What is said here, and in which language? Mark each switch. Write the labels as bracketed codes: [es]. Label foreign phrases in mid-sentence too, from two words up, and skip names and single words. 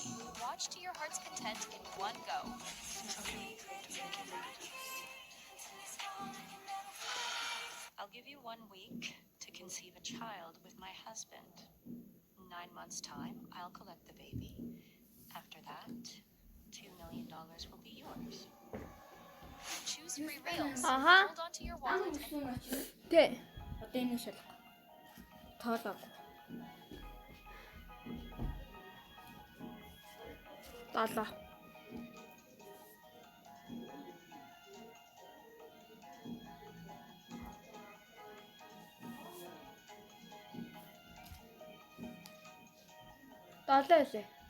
[en] Watch to your heart's content in one go. I'll give you 1 week to conceive a child with my husband. 9 months' time, I'll collect the baby. After that, $2 million will be yours. Choose free reels. Hold on to your wallet. Okay. [mn] Одоо энэ шал. Тоолоо. Долоо. Долоо үлээ.